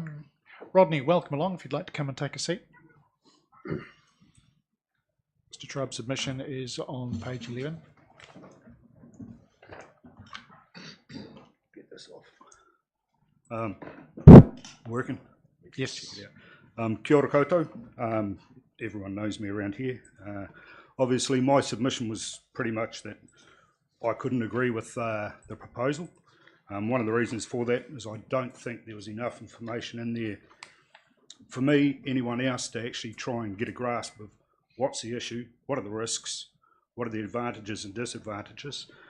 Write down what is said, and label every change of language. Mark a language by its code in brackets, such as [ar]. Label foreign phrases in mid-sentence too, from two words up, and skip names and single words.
[en] Rodney, welcome along if you'd like to come and take a seat. Mr. Trubb's submission is on page 11. Get this off. Working? Yes. [mi] Kia ora koutou. [en] Everyone knows me around here. Obviously, my submission was pretty much that I couldn't agree with the proposal. One of the reasons for that is I don't think there was enough information in there for me, anyone else, to actually try and get a grasp of what's the issue, what are the risks, what are the advantages and disadvantages.